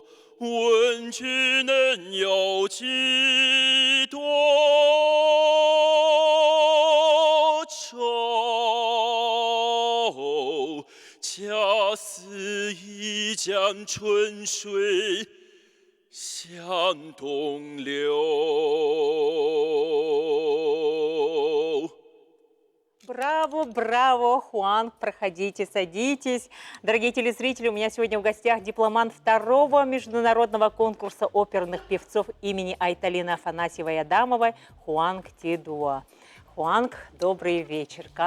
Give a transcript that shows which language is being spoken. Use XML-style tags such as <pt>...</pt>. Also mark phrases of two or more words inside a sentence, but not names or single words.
<zh>问君能有几多愁？恰似一江春水向东流。</zh> <ru>Браво, браво, Хуан, проходите, садитесь. Дорогие телезрители, у меня сегодня в гостях дипломант 2-го международного конкурса оперных певцов имени Айталины Афанасьевой Адамовой Хуанг Тидуа. Хуанг, добрый вечер. Как</ru>